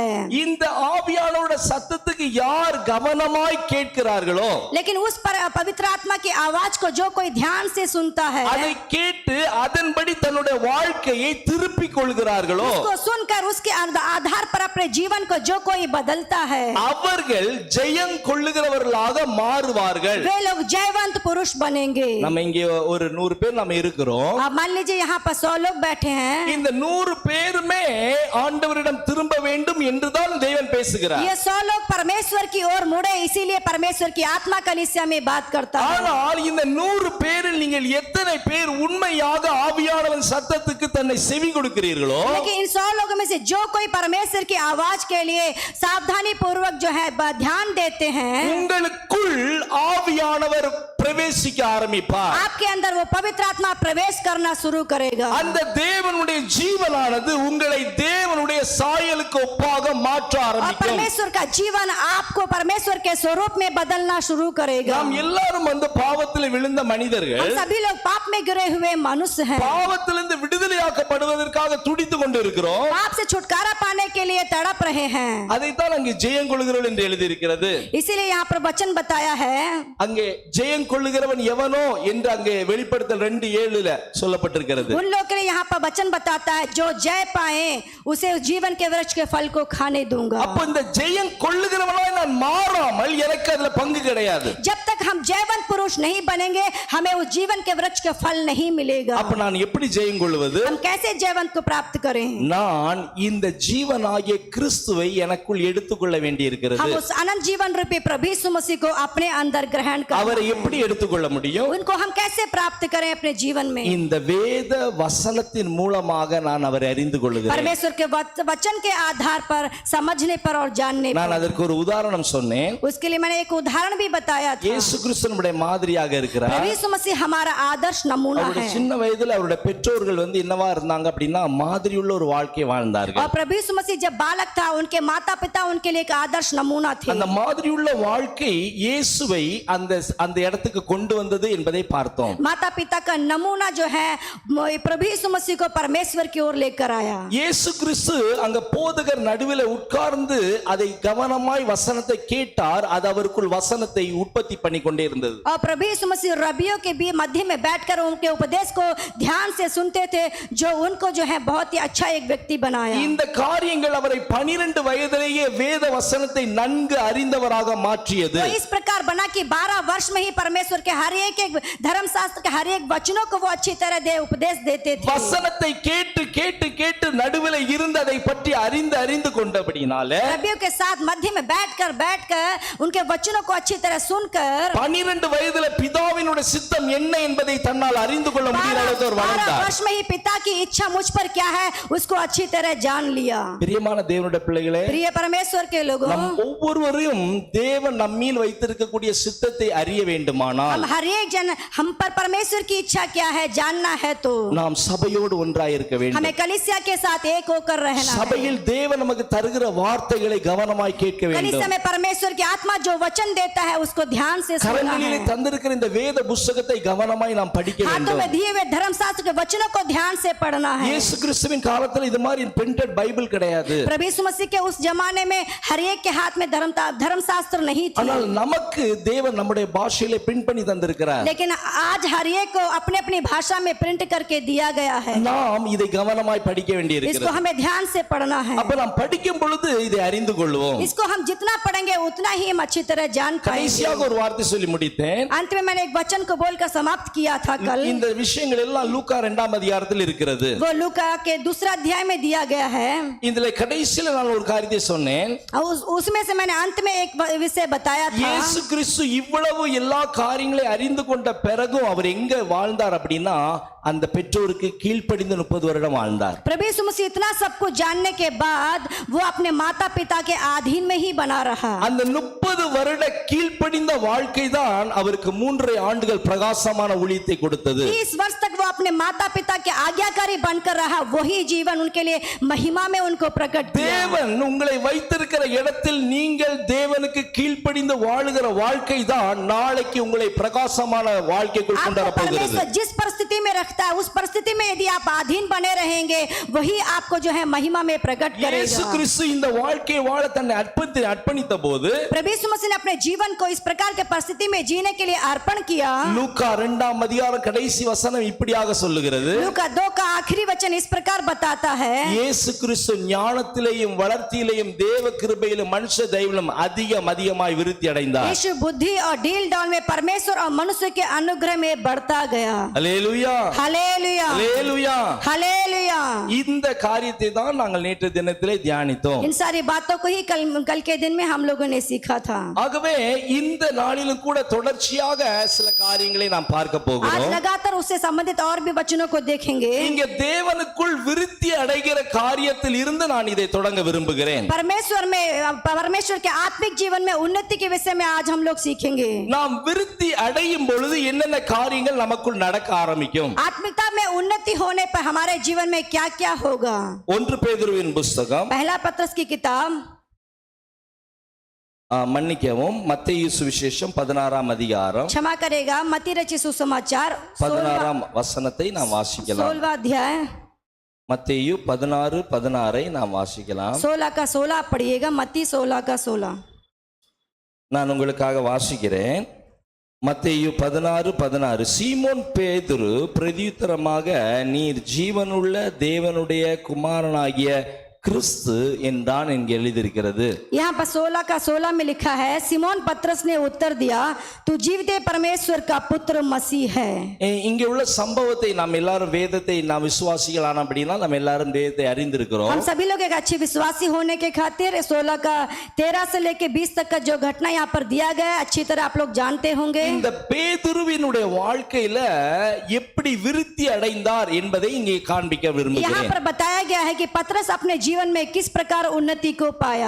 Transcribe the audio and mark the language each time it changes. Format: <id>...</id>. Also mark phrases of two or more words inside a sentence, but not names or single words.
<ta>இந்த ஆவியானவரோட சத்தத்துக்கு யார் கவனமாய் கேட்கிறார்களோ,</ta> <hi>लेकिन उस पवित्र आत्मा की आवाज को जो कोई ध्यान से सुनता है,</hi> <ta>அதை கேட்டு அதன்படி தன்னுடைய வாழ்க்கையை திருப்பிக் கொள்கிறார்களோ,</ta> <hi>उसको सुनकर उसके आधार पर अपने जीवन को जो कोई बदलता है,</hi> <ta>அவர்கள் ஜெயம் கொள்ளுகிறவர்களாக மாறுவார்கள்.</ta> <hi>वे लोग जयवंत पुरुष बनेंगे।</hi> <ta>நம்ம இங்கே ஒரு 100 பேர் நம்ம இருக்கிறோம்.</ta> <hi>अब मान लीजिए यहाँ पर 100 लोग बैठे हैं,</hi> <ta>இந்த 100 பேருமே ஆண்டவரிடம் திரும்ப வேண்டும் என்றுதான் தேவன் பேசுகிறார்.</ta> <hi>ये 100 लोग परमेश्वर की ओर मुड़े, इसीलिए परमेश्वर की आत्मा कलीसिया में बात करता है।</hi> <ta>ஆனால் இந்த 100 பேரில் நீங்கள் எத்தனை பேர் உண்மையாக ஆவியானவன் சத்தத்துக்கு தன்னை செவி கொடுக்கிறீர்களோ,</ta> <hi>लेकिन इन 100 लोगों में से जो कोई परमेश्वर की आवाज के लिए सावधानी पूर्वक जो है ध्यान देते हैं,</hi> <ta>உங்களுக்குள் ஆவியானவர் பிரவேசிக்க ஆரம்பிப்பார்.</ta> <hi>आपके अंदर वो पवित्र आत्मा प्रवेश करना शुरू करेगा।</hi> <ta>அந்த தேவனுடைய ஜீவனானது உங்களை தேவனுடைய சாயலுக்கு ஒப்பாக மாற்ற</ta> <hi>और</hi> <ta>ஆரம்பிக்கும்.</ta> <hi>परमेश्वर का जीवन आपको परमेश्वर के स्वरूप में बदलना शुरू करेगा।</hi> <ta>நாம் எல்லாரும் அந்த பாவத்தில் விழுந்த மனிதர்கள்,</ta> <hi>हम सभी लोग पाप में गिरे हुए मनुष्य हैं,</hi> <ta>பாவத்திலிருந்து விடுதலையாக்கப்படுவதற்காக துடித்துக் கொண்டிருக்கிறோம்.</ta> <hi>पाप से छुटकारा पाने के लिए तड़प रहे हैं।</hi> <ta>அதைத்தான் அங்கே ஜெயம் கொள்ளுகிறவன் என்று எழுதியிருக்கிறது.</ta> <hi>इसीलिए यहाँ पर वचन बताया है,</hi> <ta>அங்கே ஜெயம் கொள்ளுகிறவன் எவனோ என்று அங்கே வெளிப்படுத்தல் 2:7 சொல்லப்பட்டிருக்கிறது.</ta> <hi>उन लोगों के लिए यहाँ पर वचन बताता है, जो जय पाए उसे उस जीवन के वृक्ष के फल को खाने दूंगा।</hi> <ta>அப்ப இந்த ஜெயம் கொள்ளுகிறவனாய் நான் மாறாமல் எனக்கு அதுல பங்கு கிடையாது.</ta> <hi>जब तक हम जयवंत पुरुष नहीं बनेंगे, हमें उस जीवन के वृक्ष का फल नहीं मिलेगा।</hi> <ta>அப்ப நான் எப்படி ஜெயம் கொள்வது?</ta> <hi>हम कैसे जयवंत को प्राप्त करें?</hi> <ta>நான் இந்த ஜீவனாகிய கிறிஸ்துவை எனக்குள் எடுத்துக்கொள்ள வேண்டியிருக்கிறது.</ta> <hi>हम उस अनंत जीवन रूपी प्रभु यीशु मसीह को अपने अंदर ग्रहण करें।</hi> <ta>அவரை எப்படி எடுத்துக்கொள்ள முடியும்?</ta> <hi>उनको हम कैसे प्राप्त करें अपने जीवन में?</hi> <ta>இந்த வேத வசனத்தின் மூலமாக நான் அவரை அறிந்து கொள்கிறேன்.</ta> <hi>परमेश्वर के वचन के आधार पर, समझने पर और जानने</hi> <ta>நான்</ta> <hi>पर।</hi> <ta>அதற்கு ஒரு உதாரணம் சொன்னேன்.</ta> <hi>उसके लिए मैंने एक उदाहरण भी बताया था।</hi> <ta>இயேசு கிறிஸ்து நம்முடைய மாதிரியாக இருக்கிறார்.</ta> <hi>प्रभु यीशु मसीह हमारा आदर्श नमूना</hi> <ta>அவருடைய</ta> <hi>है।</hi> <ta>சின்ன வயதில் அவருடைய பெற்றோர்கள் என்னவா இருந்தாங்க அப்படின்னா மாதிரியுள்ள ஒரு வாழ்க்கை வாழ்ந்தார்கள்.</ta> <hi>और प्रभु यीशु मसीह जब बालक था, उनके माता पिता उनके लिए एक आदर्श नमूना थे।</hi> <ta>அந்த மாதிரியுள்ள வாழ்க்கை இயேசுவை அந்த அந்த இடத்துக்கு கொண்டு வந்தது என்பதை பார்த்தோம்.</ta> <hi>माता पिता का नमूना जो है प्रभु यीशु मसीह को परमेश्वर की ओर लेकर आया।</hi> <ta>இயேசு கிறிஸ்து அங்க போதகர் நடுவில் உட்கார்ந்து அதை கவனமாய் வசனத்தை கேட்டார். அது அவருக்குள் வசனத்தை உற்பத்தி பண்ணி கொண்டே இருந்தது.</ta> <hi>और प्रभु यीशु मसीह रबियों के भी मध्य में बैठकर उनके उपदेश को ध्यान से सुनते थे, जो उनको जो है बहुत ही अच्छा एक व्यक्ति बनाया।</hi> <ta>இந்த காரியங்கள் அவரை 12 வயதிலேயே வேத வசனத்தை நன்கு அறிந்தவராக மாற்றியது.</ta> <hi>तो इस प्रकार बना कि 12 वर्ष में ही परमेश्वर के हर एक धर्मशास्त्र के हर एक वचनों को वो अच्छी तरह उपदेश देते थे।</hi> <ta>வசனத்தை கேட்டு கேட்டு கேட்டு நடுவில் இருந்து அதை பற்றி அறிந்து கொண்டபடினால</ta> <hi>रबियों के साथ मध्य में बैठकर उनके वचनों को अच्छी तरह सुनकर</hi> <ta>12 வயதில பிதாவினுடைய சித்தம் என்ன என்பதை தன்னால் அறிந்து கொள்ள முடியாத அளவுக்கு அவர் 12 வளர்ந்தார்.</ta> <hi>वर्ष में ही पिता की इच्छा मुझ पर क्या है उसको अच्छी तरह जान लिया।</hi> <ta>பிரியமான தேவனுடைய பிள்ளைகளே,</ta> <hi>प्रिय परमेश्वर के लोगों,</hi> <ta>நம் ஒவ்வொருவரையும் தேவன் நம்மீல் வைத்திருக்கக்கூடிய சித்தத்தை அறிய வேண்டுமானால்</ta> <hi>हम हर एक जन हम पर परमेश्वर की इच्छा क्या है जानना है, तो</hi> <ta>நாம் சபையோடு ஒன்றாய் இருக்க வேண்டும்.</ta> <hi>हमें कलीसिया के साथ एक होकर रहना है।</hi> <ta>சபையில் தேவன் நமக்கு தருகிற வார்த்தைகளை கவனமாய் கேட்க வேண்டும்.</ta> <hi>कलीसिया में परमेश्वर की आत्मा जो वचन देता है उसको ध्यान से से सुनना</hi> <ta>கரங்களிலே</ta> <hi>है।</hi> <ta>தந்திருக்கிற இந்த வேத புஸ்தகத்தை கவனமாய் நாம் படிக்க</ta> <hi>हाथों</hi> <ta>வேண்டும்.</ta> <hi>में दिए हुए धर्मशास्त्र के वचनों को ध्यान से पढ़ना है।</hi> <ta>இயேசு கிறிஸ்துவின் காலத்துல இது மாதிரி பிரிண்டட் பைபிள் கிடையாது.</ta> <hi>प्रभु यीशु मसीह के उस जमाने में हर एक के हाथ में धर्मशास्त्र नहीं थी,</hi> <ta>ஆனால் நமக்கு தேவன் நம்முடைய பாஷையிலே பிரிண்ட் பண்ணி தந்திருக்கிறார்.</ta> <hi>लेकिन आज हर एक को अपने अपनी भाषा में प्रिंट करके दिया गया है।</hi> <ta>நாம் இதை கவனமாய் படிக்க</ta> <hi>इसको</hi> <ta>வேண்டியிருக்கிறது.</ta> <hi>हमें ध्यान से पढ़ना है।</hi> <ta>அப்ப நாம் படிக்கும் பொழுது இதை அறிந்து கொள்வோம்.</ta> <hi>इसको हम जितना पढ़ेंगे उतना ही हम अच्छी तरह जान पाएंगे।</hi> <ta>கடைசியாக ஒரு வார்த்தை சொல்லி முடித்தேன்.</ta> <hi>अंत में मैंने एक वचन को बोलकर समाप्त किया था कल।</hi> <ta>இந்த விஷயங்கள் எல்லாம் லூக்கா 2ஆம் அதிகாரத்தில் இருக்கிறது.</ta> <hi>वो लूका के दूसरा अध्याय में दिया गया है।</hi> <ta>இதுல கடைசியில நான் ஒரு காரியத்தை சொன்னேன்.</ta> <hi>उसमें से मैंने अंत में एक विषय बताया था।</hi> <ta>இயேசு கிறிஸ்து இவ்வளவு எல்லா காரியங்களை அறிந்து கொண்ட பிறகும் அவர் எங்க வாழ்ந்தார் அப்படின்னா அந்த பெற்றோருக்கு கீழ்ப்படிந்து 30 வருடம் வாழ்ந்தார்.</ta> <hi>प्रभु यीशु मसीह इतना सब कुछ जानने के बाद वो अपने माता पिता के अधीन में ही बना रहा।</hi> <ta>அந்த 30 வருட கீழ்ப்படிந்த வாழ்க்கை தான் அவருக்கு 3.5 ஆண்டுகள் பிரகாசமான ஊழியத்தை கொடுத்தது.</ta> <hi>30 वर्ष तक वो अपने माता पिता के आज्ञाकारी बनकर रहा। वही जीवन उनके लिए महिमा में उनको प्रकट किया।</hi> <ta>தேவன் உங்களை வைத்திருக்கிற இடத்தில் நீங்கள் தேவனுக்கு கீழ்ப்படிந்து வாழுகிற வாழ்க்கை தான் நாளைக்கு உங்களை பிரகாசமான வாழ்க்கைக்குள் கொண்டு வர போகிறது.</ta> <hi>परमेश्वर जिस परिस्थिति में रखता है उस परिस्थिति में यदि आप अधीन बने रहेंगे वही आपको जो है महिमा में प्रकट</hi> <ta>இயேசு</ta> <hi>करेगा।</hi> <ta>கிறிஸ்து இந்த வாழ்க்கையை வாழ தன்னை அர்ப்பணித்த போது</ta> <hi>प्रभु यीशु मसीह ने अपने जीवन को इस प्रकार के परिस्थिति में जीने के लिए अर्पण किया।</hi> <ta>லூக்கா 2ஆம் அதிகாரம் கடைசி வசனம் இப்படியாக சொல்லுகிறது.</ta> <hi>लूका 2 का आखिरी वचन इस प्रकार बताता है,</hi> <ta>இயேசு கிறிஸ்து ஞானத்திலேயும் வளர்ச்சியிலேயும் தேவ கிருபையிலும் மனுஷ தயவிலும் அதிகமாய் விருத்தி அடைந்தார்.</ta> <hi>यीशु बुद्धि और डील डाल में परमेश्वर और मनुष्य के अनुग्रह में बढ़ता गया।</hi> <ta>அல்லேலூயா</ta> <hi>हालेलुया</hi> <ta>அல்லேலூயா.</ta> <hi>हालेलुया।</hi> <ta>இந்த காரியத்தை தான் நாங்கள் நேற்று தினத்திலே தியானித்தோம்.</ta> <hi>इन सारी बातों को ही कल के दिन में हम लोगों ने सीखा था।</hi> <ta>ஆகவே இந்த நாளிலும் கூட தொடர்ச்சியாக சில காரியங்களை நாம் பார்க்க</ta> <hi>आज</hi> <ta>போகிறோம்.</ta> <hi>लगातार उससे संबंधित और भी वचनों को देखेंगे।</hi> <ta>இங்க தேவனுக்குள் விருத்தி அடைகிற காரியத்தில் இருந்து நான் இதை தொடங்க விரும்புகிறேன்.</ta> <hi>परमेश्वर के आत्मिक जीवन में उन्नति के विषय में आज हम लोग सीखेंगे।</hi> <ta>நாம் விருத்தி அடையும் பொழுது என்னென்ன காரியங்கள் நமக்குள் நடக்க ஆரம்பிக்கும்.</ta> <hi>आत्मिकता में उन्नति होने पर हमारे जीवन में क्या क्या होगा।</hi> <ta>1 பேதுருவின் புஸ்தகம்</ta> <hi>पहला पत्रस की किताब</hi> <ta>மன்னிக்கவும் மத்தேயு சுவிசேஷம் 16ஆம் அதிகாரம்</ta> <hi>क्षमा करेगा मत्ती रचित सुसमाचार</hi> <ta>16ஆம் வசனத்தை நாம் வாசிக்கலாம்.</ta> <hi>16वां अध्याय</hi> <ta>மத்தேயு 16:16 நாம் வாசிக்கலாம்.</ta> <hi>16 का 16 पढ़िएगा। मत्ती 16 का 16</hi> <ta>நான் உங்களுக்காக வாசிக்கிறேன். மத்தேயு 16:16 சீமோன் பேதுரு பிரதியுத்தரமாக நீர் ஜீவனுள்ள தேவனுடைய குமாரனாகிய கிறிஸ்து என்றான் என்று எழுதியிருக்கிறது.</ta> <hi>यहाँ पर 16 का 16 में लिखा है, सिमोन पत्रस ने उत्तर दिया, तू जीवते परमेश्वर का पुत्र मसीह है।</hi> <ta>இங்கே உள்ள சம்பவத்தை நாம் எல்லாரும் வேதத்தை நாம் விசுவாசிகளான அப்படின்னா நம்ம எல்லாரும் வேதத்தை அறிந்திருக்கிறோம்.</ta> <hi>हम सभी लोग एक अच्छे विश्वासी होने के खातिर 16 का 13 से लेके 20 तक का जो घटना यहाँ पर दिया गया है अच्छी तरह आप लोग जानते होंगे।</hi> <ta>இந்த பேதுருவினுடைய வாழ்க்கையில எப்படி விருத்தி அடைந்தார் என்பதை இங்கே காண்பிக்க</ta> <hi>यहाँ</hi> <ta>விரும்புகிறேன்.</ta> <hi>पर बताया गया है कि पत्रस अपने जीवन में किस प्रकार उन्नति को पाया।</hi>